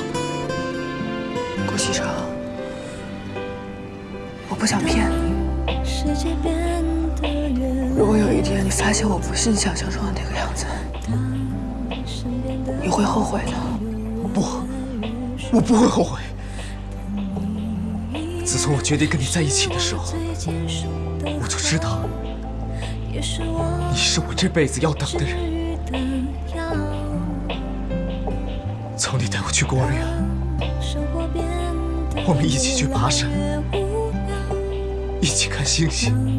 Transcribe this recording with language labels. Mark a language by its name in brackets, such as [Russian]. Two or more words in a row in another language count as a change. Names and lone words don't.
[Chinese] 顧西城，我不想騙你。如果有一天你發現我不是你想象中的那個樣子，你會後悔的。不，我不會後悔。自從我決定跟你在一起的時候，我就知道你是我這輩子要等的人。從你帶我去孤兒院，我們一起去爬山，一起看星星。